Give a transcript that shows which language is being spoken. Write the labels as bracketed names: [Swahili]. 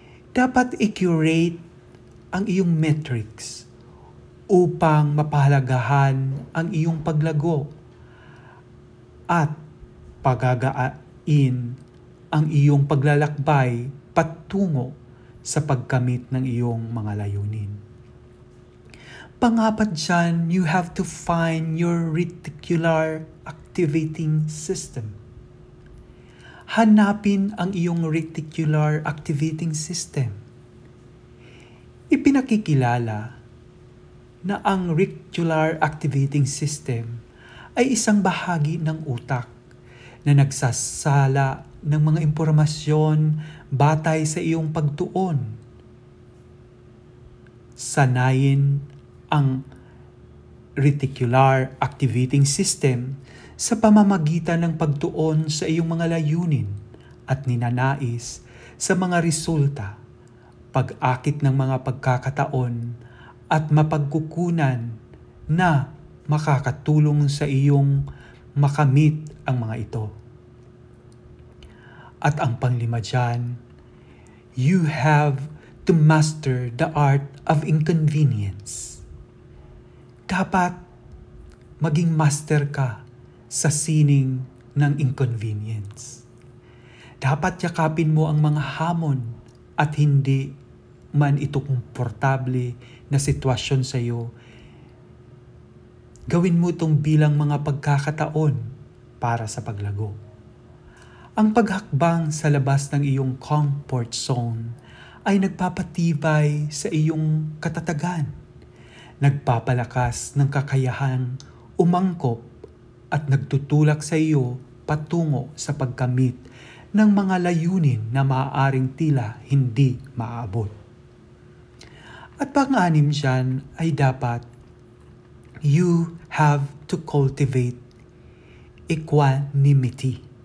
[Filipino] Dapat i-curate ang iyong metrics upang mapahalagahan ang iyong paglago at pagagain ang iyong paglalakbay patungo sa pagkamit ng iyong mga layunin. Pangapat dyan, [English] you have to find your reticular activating system. [Filipino] Hanapin ang iyong reticular activating system. Ipinakikilala na ang reticular activating system ay isang bahagi ng utak na nagsasala ng mga impormasyon batay sa iyong pagtuon. Sanayin ang reticular activating system sa pamamagitan ng pagtuon sa iyong mga layunin at ninanais sa mga resulta, pag-akit ng mga pagkakataon at mapagkukunan na makakatulong sa iyong makamit ang mga ito. At ang panglima dyan, [English] you have to master the art of inconvenience. [Filipino] Dapat maging master ka sa sining ng inconvenience. Dapat yakapin mo ang mga hamon at hindi man ito komportable na sitwasyon sa iyo. Gawin mo itong bilang mga pagkakataon para sa paglago. Ang paghakbang sa labas ng iyong comfort zone ay nagpapatibay sa iyong katatagan, nagpapalakas ng kakayahang umangkop at nagtutulak sa iyo patungo sa pagkamit ng mga layunin na maaaring tila hindi maaabot. At pang-anim dyan ay dapat [English] you have to cultivate equanimity.